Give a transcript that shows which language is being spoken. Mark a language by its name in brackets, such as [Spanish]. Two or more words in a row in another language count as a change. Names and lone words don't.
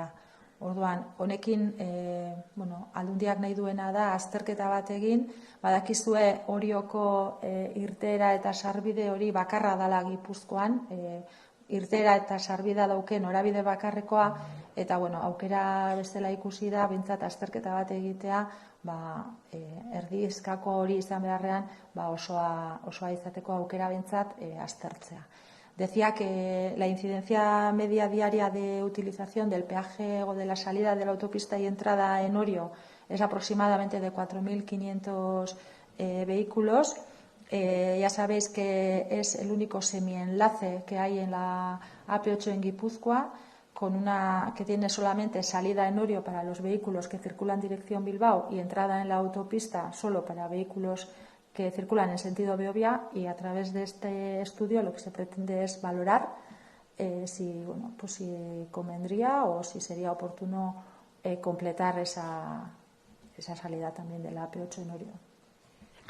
[Basque] Orduan, honekin Aldundiak nahi duena da azterketa bat egin, badakizue Orioko irteera eta sarbide hori bakarra dala Gipuzkoan, irteera eta sarbidea dauken norabide bakarrekoa, eta aukera bestela ikusi da behintzat azterketa bat egitea, erdizkako hori izan beharrean osoa izateko aukera behintzat aztertzea. [Spanish] Decía que la incidencia media diaria de utilización del peaje o de la salida de la autopista y entrada en Orio es aproximadamente de 4.500 vehículos. Ya sabéis que es el único semienlace que hay en la AP8 en Guipúzcoa, que tiene solamente salida en Orio para los vehículos que circulan dirección Bilbao y entrada en la autopista solo para vehículos que circulan en sentido Beovia, y a través de este estudio lo que se pretende es valorar si convendría o si sería oportuno completar esa salida también de la AP8 en Orio.